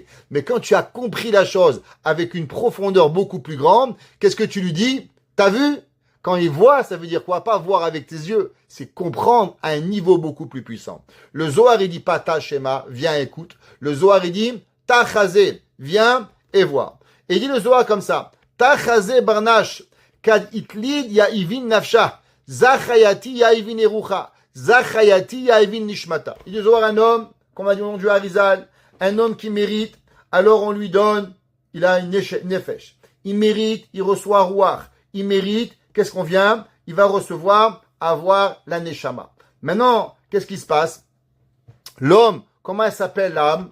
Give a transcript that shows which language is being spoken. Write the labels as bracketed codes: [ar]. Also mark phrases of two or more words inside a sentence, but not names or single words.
[fr] Mais quand tu as compris la chose avec une profondeur beaucoup plus grande, qu'est-ce que tu lui dis? T'as vu? Quand il voit, ça veut dire quoi? Pas voir avec tes yeux, c'est comprendre à un niveau beaucoup plus puissant. Le Zohar, il dit pas [arc] תא שמע, [fr] viens écoute. Le Zohar, il dit [arc] תא חזי, [fr] viens et vois. Et il dit le Zohar comme ça. [arc] תא חזי בר נש כד אתליד יהבין נפשא זכה יתיר יהבין רוחא. זכה יתיר יהבין נשמתא. [fr] Il dit un homme, comme on a dit au nom du Harizal, un homme qui mérite, alors on lui donne, il a une nefesh. Il mérite, il reçoit Ruach. Il mérite, qu'est-ce qu'on vient? Il va recevoir, avoir la Neshama. Maintenant, qu'est-ce qui se passe? L'homme, comment elle s'appelle l'âme?